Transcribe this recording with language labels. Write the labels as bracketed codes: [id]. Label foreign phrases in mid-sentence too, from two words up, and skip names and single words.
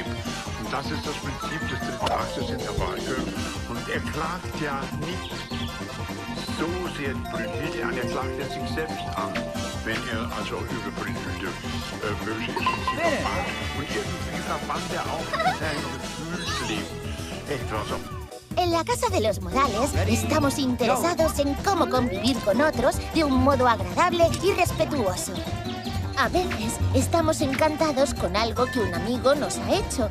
[de] Und das ist das Prinzip des dritten Aktes in der Wahlkirche. Und er klagt ja nicht so sehr die Brünnhilde an, er klagt ja sich selbst an, wenn er also über Brünnhilde böse ist und sie verbannt. Und irgendwie verbannt er auch sein Gefühlsleben. Etwa so. [es] En la Casa de los Modales estamos interesados en cómo convivir con otros de un modo agradable y respetuoso. A veces estamos encantados con algo que un amigo nos ha hecho.